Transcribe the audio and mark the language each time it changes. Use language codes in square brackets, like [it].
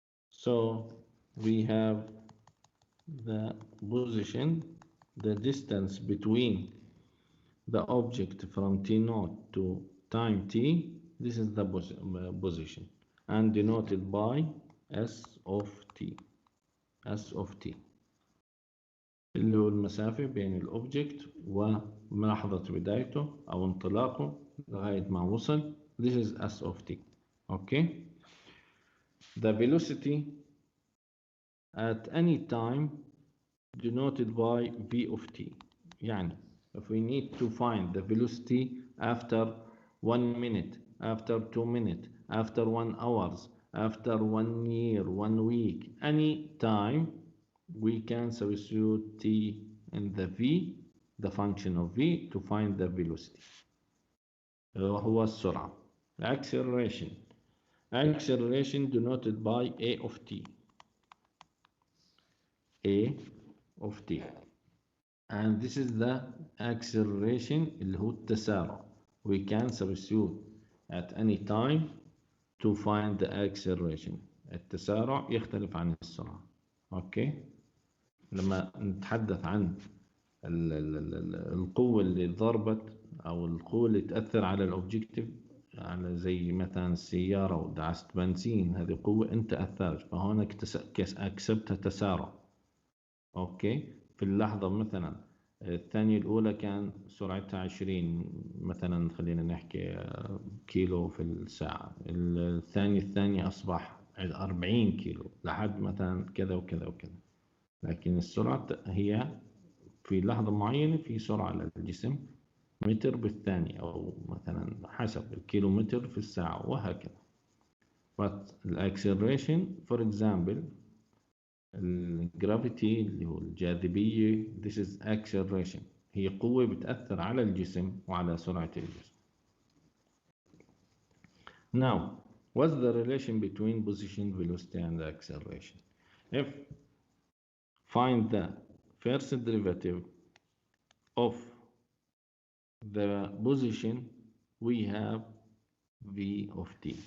[en] So we have the position, the distance between the object from t naught to time t. This is the position, and denoted by s of t. [ar] s of t اللي هو المسافة بين الأوبجكت وملاحظة بدايته أو انطلاقه لغاية ما وصل. [en] This is s of t. Okay. The velocity at any time denoted by v of t. يعني if we need to find the velocity after 1 minute, after 2 minutes, after 1 hours, after 1 year, 1 week, any time, we can substitute t in the v, the function of v, to find the velocity. [ar] هو السرعة. Acceleration. [en] Acceleration denoted by a of t. a of t. And this is the acceleration [ar] اللي هو التسارع. [en] We can substitute at any time to find the acceleration. [ar] التسارع يختلف عن السرعة. اوكي، لما نتحدث عن القوة اللي ضربت أو القوة اللي تأثر على الأوبجيكتيف، على زي مثلا السيارة ودعست بنزين، هذه قوة أنت أثرت، فهنا أكسبتها تسارع. أوكي، في اللحظة مثلا الثانية الأولى كان سرعتها 20 مثلا، خلينا نحكي كيلو في الساعة. الثانية أصبح 40 كيلو لحد مثلا كذا وكذا وكذا. لكن السرعة هي في لحظة معينة في سرعة للجسم متر بالثانية، أو مثلا حسب الكيلومتر في الساعة وهكذا. [en] But acceleration for example [ar] الجرافيتي اللي هو الجاذبية، [en] this is acceleration، [ar] هي قوة بتأثر على الجسم وعلى سرعة الجسم. [en] Now what's the relation between position, velocity and acceleration? If find the first derivative of the position, we have v of t.